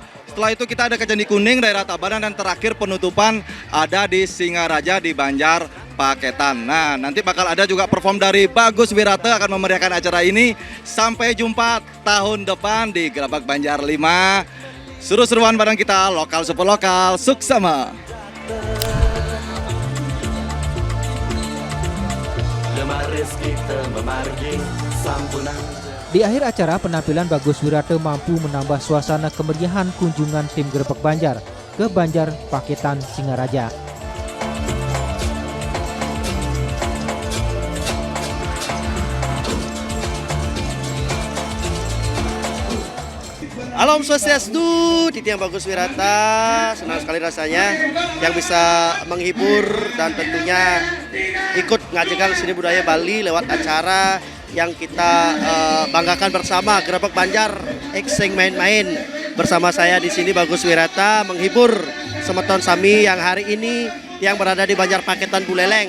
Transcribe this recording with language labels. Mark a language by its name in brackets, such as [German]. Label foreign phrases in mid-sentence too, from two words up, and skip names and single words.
[Indonesian] Setelah itu kita ada ke Candi Kuning, daerah Tabanan, dan terakhir penutupan ada di Singaraja di Banjarpaketan. Nah, nanti bakal ada juga perform dari Bagus Wirata akan memeriahkan acara ini. Sampai jumpa tahun depan di Grebek Banjar 5. Seru-seruan bareng kita, lokal super lokal, suksema. Di akhir acara, penampilan Bagus Wirata mampu menambah suasana kemeriahan kunjungan tim Grebek Banjar ke Banjarpaketan Singaraja. [Balinese] Alam Swastiastu, Titiang Bagus Wirata, [Indonesian] senang sekali rasanya yang bisa menghibur dan tentunya ikut mengajarkan seni budaya Bali lewat acara yang kita banggakan bersama, Grebek Banjar X Sing Main-Main. Bersama saya di sini Bagus Wirata menghibur [Balinese] semeton Sami [Indonesian] yang hari ini yang berada di Banjarpaketan Buleleng.